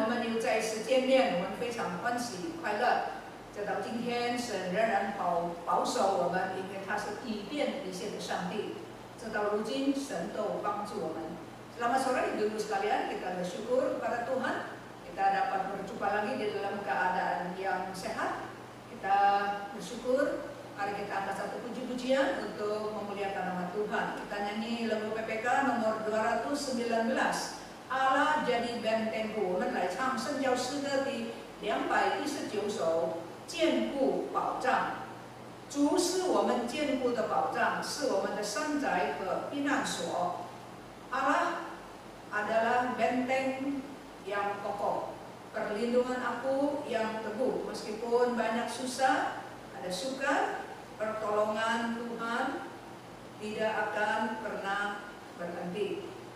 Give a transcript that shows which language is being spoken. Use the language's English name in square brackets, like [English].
[Chinese] 我们又再一次见面，我们非常欢喜快乐。直到今天，神仍然保守我们，因为他是以便一切的上帝。直到如今，神都帮助我们。 [Indonesian] Selamat sore, Ibu sekalian. Kita bersyukur kepada Tuhan. Kita dapat berjumpa lagi di dalam keadaan yang sehat. Kita bersyukur. Mari kita angkat satu puji-pujian untuk memuliakan nama Tuhan. Kita nyanyi lagu PPK nomor 219. Allah jadi bentengku. [Chinese] 我们来唱圣教诗歌第219首，坚固保障。主是我们坚固的保障，是我们的山寨和避难所。 [Indonesian] Allah adalah benteng yang kokoh, perlindungan aku yang teguh. Meskipun banyak susah, ada sukar, pertolongan Tuhan tidak akan pernah berhenti.